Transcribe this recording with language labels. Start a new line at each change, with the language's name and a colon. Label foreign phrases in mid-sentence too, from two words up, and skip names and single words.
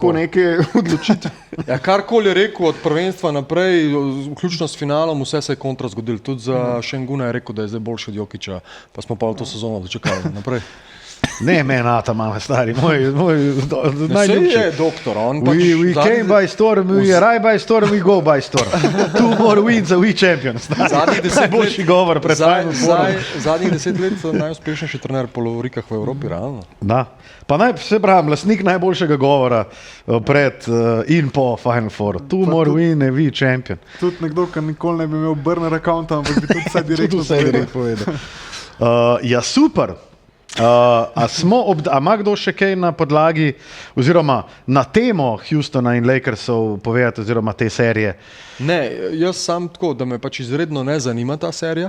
Slovenian: Tako neke odločitve. Karkoli je rekel od prvenstva naprej, vključno s finalom, vse se je kontra zgodilo. Tudi za Šenguna je rekel, da je zdaj boljši od Jokića, pa smo pa v to sezono dočekali naprej. Ne, meni Ataman, stari, moj najljubši. Vse je doktor, on pač...
English: We came by storm, we arrive by storm, we go by storm. 2 more wins, we champions.
Slovenian: Najboljši govor pred Final Fourom. Zadnjih 10 let najuspešnejši trener po lovorikah v Evropi, realno. Da. Pa se pravim, lastnik najboljšega govora pred in po Final Fouru.
English: 2 more win, we champion.
Slovenian: Tudi nekdo, ki nikoli ne bi imel
English: burner accounta,
Slovenian: ampak bi tudi vse direktno povedal. Ja, super. A ima kdo še kaj na podlagi oziroma na temo Houstona in Lakersov povedati oziroma te serije? Ne, jaz sam tako, da me pač izredno ne zanima ta serija.